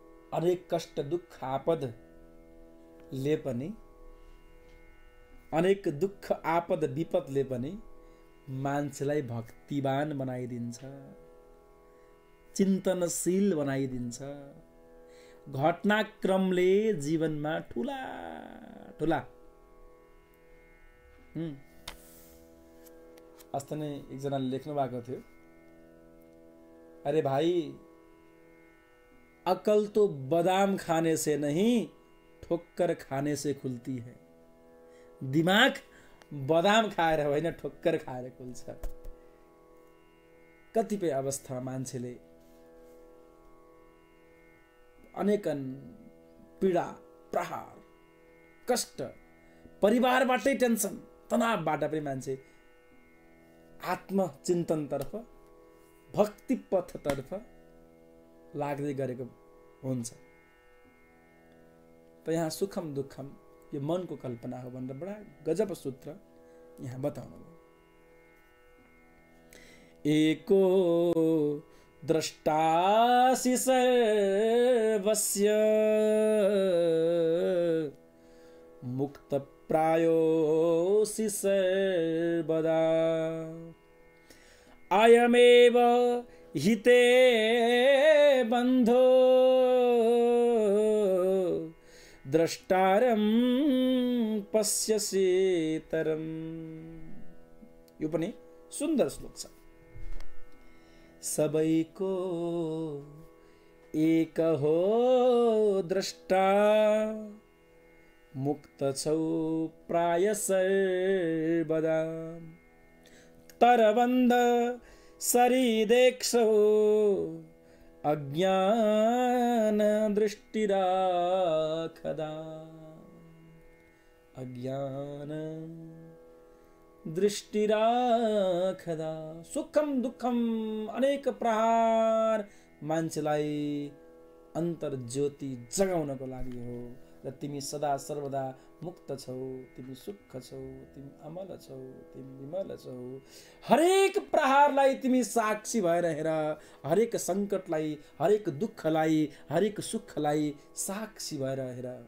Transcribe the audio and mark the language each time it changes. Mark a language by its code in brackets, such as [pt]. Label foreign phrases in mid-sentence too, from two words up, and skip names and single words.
[ne] अनेक कष्ट दुःख आपदले पनि, अनेक दुःख आपद विपदले पनि मान्छेलाई भक्तिवान बनाइदिन्छ, चिन्तनशील बनाइदिन्छ। घटनाक्रमले जीवनमा ठुला ठुला अस्ति नै एकजनाले लेख्नु भएको थियो, [hi] अरे भाई अकल तो बादाम खाने से नहीं ठोक्कर खाने से खुलती है। [ne] दिमाग बादाम खाएर होइन ठोक्कर खाएर खुल्छ। कतिपय अवस्थामा मान्छेले अनेकन पीडा, प्रहार, कष्ट, परिवारबाटै टेन्सन, तनावबाट पनि मान्छे आत्मचिन्तनतर्फ, भक्ति पथतर्फ लाग्दै गरेको हुन्छ। त यहाँ [sa] सुखम दुःखम [ne] यो मनको कल्पना हो भनेर बडा गजब सूत्र यहाँ बताउनु भयो। [sa] एको द्रष्टासि सर्वस्य मुक्त प्रायोसि सर्वदा अयमेव हिते बन्धो द्रष्टारं पश्यसि तरम्। [ne] यो पनि सुन्दर श्लोक छ। सबैको एक हो द्रष्टा मुक्त छौ प्राय सर्वदा तरबन्ध सरी देख्छौ अज्ञान दृष्टि राखदा अज्ञान दृष्टि राखदा। [sa] सुखम दुःखम [ne] अनेक प्रहार मान्छेलाई अन्तर ज्योति जगाउनको लागि हो र तिमी सदा सर्वदा मुक्त छौ, तिमी सुख छौ, तिमी अमल छौ, तिमी विमल छौ। हरेक प्रहारलाई तिमी साक्षी भएर हेर, हरेक संकटलाई, हरेक दुःखलाई, हरेक सुखलाई साक्षी भएर हेर।